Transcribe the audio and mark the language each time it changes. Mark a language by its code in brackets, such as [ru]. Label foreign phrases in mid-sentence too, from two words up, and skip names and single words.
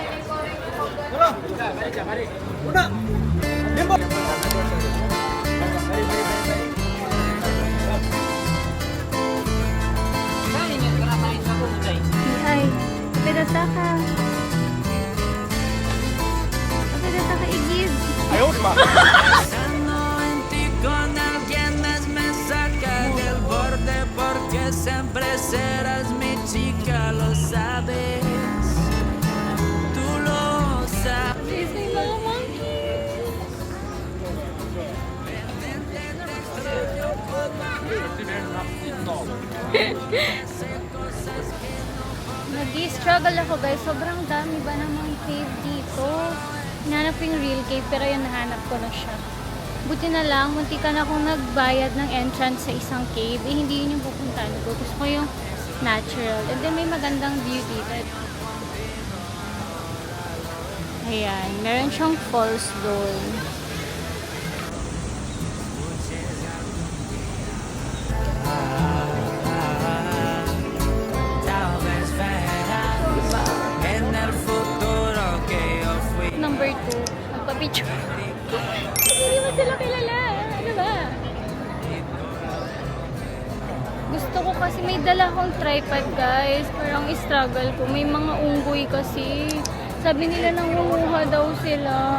[es] Una. Limbo. data ka. Data ka igid. Pensando en ti con alguien más me saca del borde porque siempre serás mi chica, lo sabes. Tú lo sabes. [tl] Please, may mga monkeys. Nag-struggle ako guys. Sobrang dami ba namang cave dito? Hinanap ko yung [en] real cave [tl] pero yun nahanap ko na siya. Buti na lang, munti ka na akong nagbayad ng entrance sa isang cave. Eh, hindi yun yung pupuntahan ko. Gusto ko yung natural. [en] And then [tl] may magandang view dito. Ayan, meron siyang falls doon. [es] Tal vez verás en el futuro que yo fui. [tl] Number 2, magpa-picture. Hindi mo sila kilala. Ano ba? Gusto ko kasi may dala akong tripod guys. Parang struggle ko. May mga unggoy kasi. Sabi nila nangunguha daw sila.